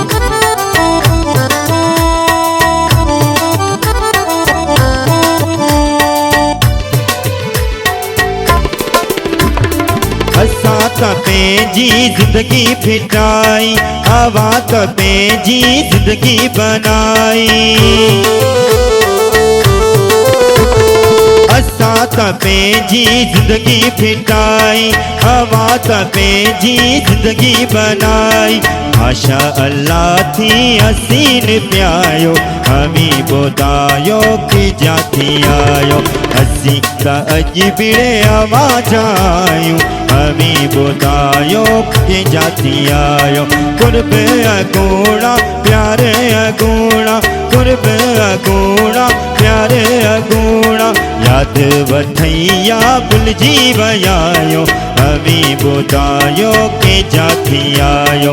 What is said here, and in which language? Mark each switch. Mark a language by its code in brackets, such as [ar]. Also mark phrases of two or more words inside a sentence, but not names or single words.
[sd] असा त पंहिंजी ज़िंदगी फिटाई हवा त पंहिंजी ज़िंदगी बनाई। असा त पंहिंजी ज़िंदगी फिटाई हवा त पंहिंजी ज़िंदगी बनाई। [ar] ما شاء الله [sd] थी हसीन प्यायो हमें बुधायो के जाती आयो। हसी त अजबिरे आवाज आयो हमें बुधायो के जाती आयो। कुर्ब अगूणा प्यारे अगूणा कुर्ब अगूणा प्यारे अगूणा याद वथैया भुलजी वयायो हमें बुधायो के जाती आयो।